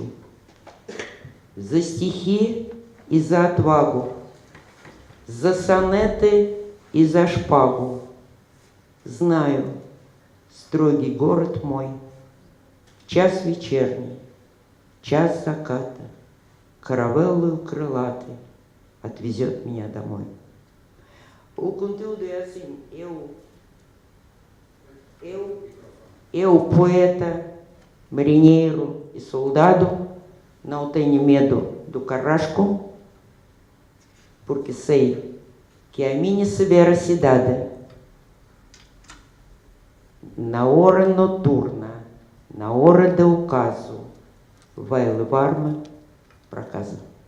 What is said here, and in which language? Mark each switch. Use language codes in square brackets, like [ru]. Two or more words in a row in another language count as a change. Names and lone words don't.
[ru] За стихи и за отвагу, за сонеты и за шпагу. Знаю, строгий город мой, час вечерний, час заката, каравеллою крылатой отвезет меня домой. [pt] O conteúdo é assim, eu, poeta, marinheiro e soldado, não tenho medo do carrasco, porque sei que a minha severa cidade, na hora noturna, na hora do ocaso, vai levar-me para casa.